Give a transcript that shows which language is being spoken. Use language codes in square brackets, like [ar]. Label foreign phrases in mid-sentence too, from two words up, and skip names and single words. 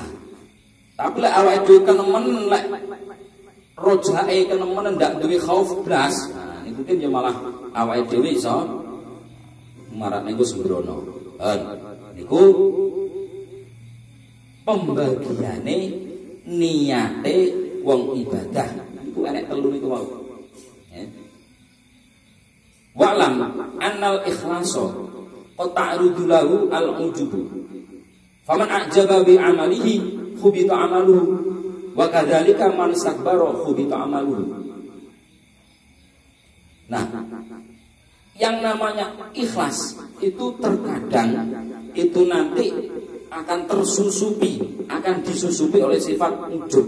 [jv] Tapi lek awake dhewe kenemenen lek rojake kenemenen ndak duwe khauf blas, nah niku mungkin ya malah awake dhewe iso marat niku sembrono. Niku pembagiane niate wong ibadah iku enek telu niku wae. [ar] واعلم أن الإخلاص قد تعرض له العجب. فمن أعجب بعمله حبط عمله وكذلك من استكبر حبط عمله. [id] Nah, yang namanya ikhlas itu terkadang itu nanti akan akan disusupi oleh sifat ujub.